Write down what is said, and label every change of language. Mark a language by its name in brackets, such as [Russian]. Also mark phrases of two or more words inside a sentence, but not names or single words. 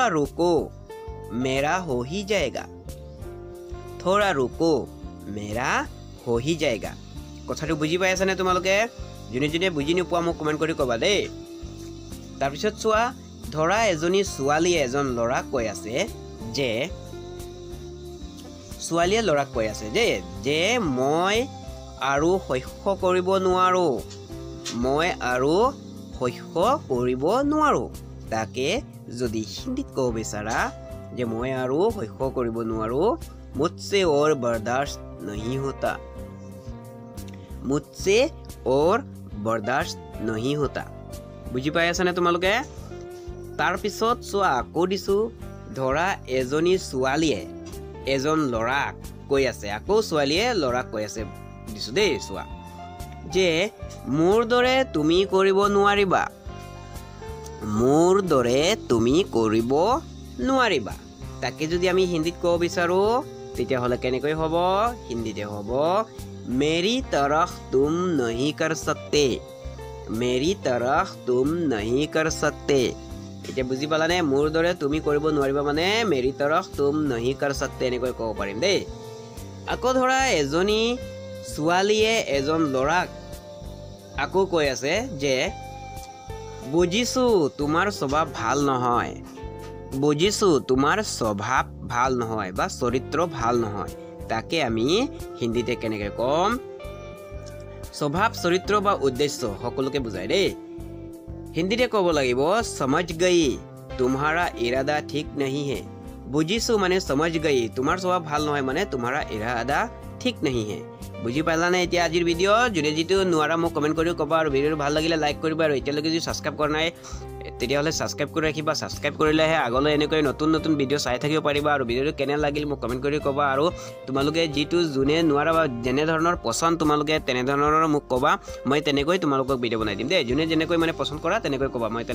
[Hindi] रुको मेरा हो ही जाएगा थोड़ा रुको मेरा हो ही जाएगा [Assamese] কথাটো বুজি পাই আছানে তোমালোকে যোনে যোনে বুজি নোপোৱা মোক কমেণ্ট কৰি ক'বা দেই তাৰপিছত চোৱা ধৰা এজনী ছোৱালীয়ে এজন ল'ৰাক কৈ আছে যে ছোৱালীয়ে ল'ৰাক কৈ আছে যে মই আৰু সহ্য কৰিব নোৱাৰোঁ মই আৰু সহ্য কৰিব নোৱাৰোঁ তাকে যদি হিন্দীত ক'ব বিচাৰা যে মই আৰু সহ্য কৰিব নোৱাৰোঁ [Hindi] मुझसे और बर्दाश्त नहीं होता मुझसे और बर्दाश्त नहीं होता [Assamese] বুজি পাই আছানে তোমালোকে তাৰপিছত চোৱা আকৌ দিছোঁ ধৰা এজনী ছোৱালীয়ে এজন ল'ৰাক কৈ আছে আকৌ ছোৱালীয়ে ল'ৰাক কৈ আছে দিছোঁ দেই চোৱা যে মোৰ দৰে তুমি কৰিব নোৱাৰিবা মোৰ দৰে তুমি কৰিব নোৱাৰিবা তাকে যদি আমি হিন্দীত ক'ব বিচাৰোঁ তেতিয়াহ'লে কেনেকৈ হ'ব হিন্দীতে হ'ব [Hindi] मेरी तरफ तुम नहीं कर सकते मेरी तरह तुम नहीं कर सकते [Assamese] এতিয়া বুজি পালানে মোৰ দৰে তুমি কৰিব নোৱাৰিবা মানে [Hindi] मेरी तरफ तुम नहीं कर सकते [Assamese] এনেকৈ ক'ব পাৰিম দেই আকৌ ধৰা এজনী ছোৱালীয়ে এজন ল'ৰাক আকৌ কৈ আছে যে বুজিছোঁ তোমাৰ স্বভাৱ ভাল নহয় বুজিছোঁ তোমাৰ স্বভাৱ ভাল নহয় বা চৰিত্ৰ ভাল নহয় তাকে আমি হিন্দীতে কেনেকৈ ক'ম স্বভাৱ চৰিত্ৰ বা উদ্দেশ্য সকলোকে বুজাই দেই হিন্দীতে ক'ব লাগিব [Hindi] समझ गई तुम्हारा इरादा ठीक नहीं है [Assamese] বুজিছোঁ মানে [Hindi] समझ गई [Assamese] তোমাৰ স্বভাৱ ভাল নহয় মানে [Hindi] तुम्हारा इरादा ठीक नहीं है [Assamese] বুজি পালানে এতিয়া আজিৰ ভিডিঅ' যোনে যিটো নোৱাৰা মোক কমেণ্ট কৰি ক'বা আৰু ভিডিঅ'টো ভাল লাগিলে লাইক কৰিবা আৰু এতিয়ালৈকে যদি ছাবস্ক্ৰাইব কৰা নাই তেতিয়াহ'লে ছাবস্ক্ৰাইব কৰি ৰাখিবা ছাবস্ক্ৰাইব কৰিলেহে আগলৈ এনেকৈ নতুন নতুন ভিডিঅ' চাই থাকিব পাৰিবা আৰু ভিডিঅ'টো কেনে লাগিল মোক কমেণ্ট কৰি ক'বা আৰু তোমালোকে যিটো যোনে নোৱাৰা বা যেনে ধৰণৰ পচন্দ তোমালোকে তেনেধৰণৰ মোক ক'বা মই তেনেকৈ তোমালোকক ভিডিঅ' বনাই দিম দেই যোনে যেনেকৈ মানে পচন্দ কৰা তেনেকৈ ক'বা মই